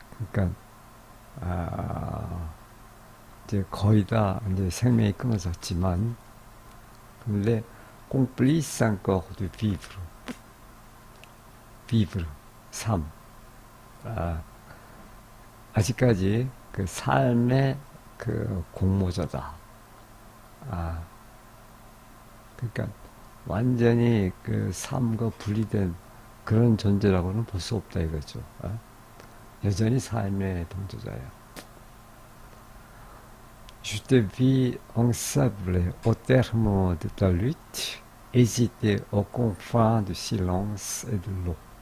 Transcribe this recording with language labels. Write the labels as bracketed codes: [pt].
[ko] 그러니까 이제 거의 다 이제 생명이 끊어졌지만 [fr] les complices encore de vivre. [ko] vivre, 삶. 아직까지 그 삶의 그 공모자다. 그러니까 완전히 그 삶과 분리된 그런 존재라고는 볼 수 없다 이거죠. 여전히 삶의 동조자야. [fr] Je te vis ensemble au terme de ta lutte, hésiter aux confins du silence et de l'eau.